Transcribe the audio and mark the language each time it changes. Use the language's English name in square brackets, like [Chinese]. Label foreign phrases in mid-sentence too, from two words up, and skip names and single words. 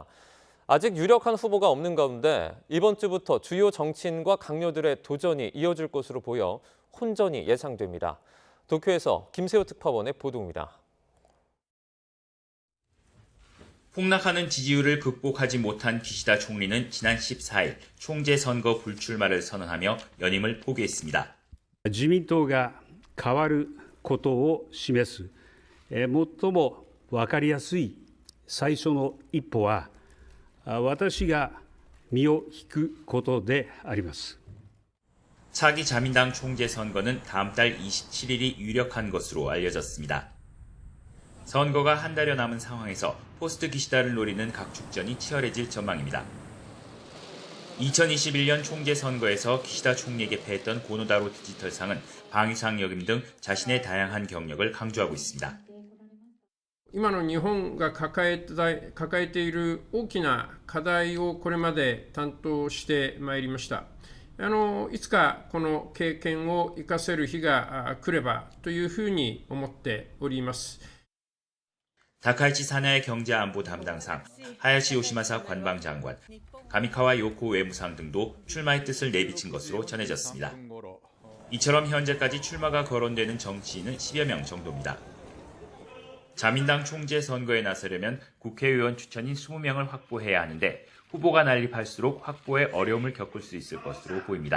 [Korean] 아직 유력한 후보가 없는 가운데 이번 주부터 주요 정치인과 강요들의 도전이 이어질 것으로 보여 혼전이 예상됩니다. 도쿄에서 김세호 특파원의 보도입니다. 폭락하는 지지율을 극복하지 못한 기시다 총리는 지난 14일 총재 선거 불출마를 선언하며 연임을 포기했습니다. [Japanese] 自民党が変わることを示す最も分かりやすい最初の一歩は私が身を引くことであります。 [Korean] 차기 자민당 총재 선거는 다음 달 27일이 유력한 것으로 알려졌습니다. 선거가 한 달여 남은 상황에서 포스트 기시다를 노리는 각 축전이 치열해질 전망입니다. 2021년 총재 선거에서 기시다 총리에게 패했던 고노다로 디지털상은 방위상 역임 등 자신의 다양한 경력을 강조하고 있습니다. [Japanese] 今の日本が抱えている大きな課題をこれまで担当してまいりました。いつかこの経験を生かせる日が来ればというふうに思っております。 [Korean] 다카이치 사나이 경제안보 담당상, 하야시 요시마사 관방장관, 가미카와 요코 외무상 등도 출마의 뜻을 내비친 것으로 전해졌습니다. 이처럼 현재까지 출마가 거론되는 정치인은 10여 명 정도입니다. 자민당 총재 선거에 나서려면 국회의원 추천인 20명을 확보해야 하는데 후보가 난립할수록 확보에 어려움을 겪을 수 있을 것으로 보입니다.